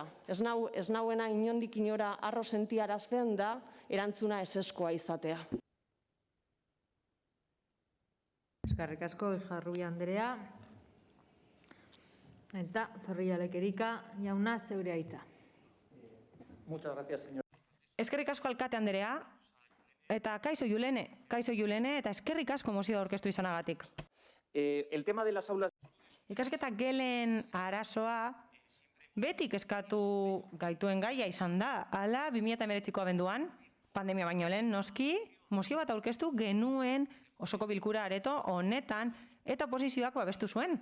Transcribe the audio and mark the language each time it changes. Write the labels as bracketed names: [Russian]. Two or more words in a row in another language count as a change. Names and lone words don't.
[Basque] Ez nauena inondik inora harro sentiarazten da erantzuna ezeskoa izatea. Eskerrik asko, Ijarrubi Andrea. Eta Zorrilla Lekerika, jauna zeurea hitza. [Spanish] Muchas gracias, señor. [Basque] Eskerrik asko alkate Andrea, eta kaixo Julene, eta eskerrik asko mozio aurkeztu izanagatik. [Spanish] El tema de las aulas... [Basque] Ikasketa gelen arazoa betik eskatu gaituen gaia izan da. Hala, 2019ko abenduan, pandemia baino lehen noski, mozio bat aurkeztu genuen osoko bilkura areto honetan eta oposizioak babestu zuen.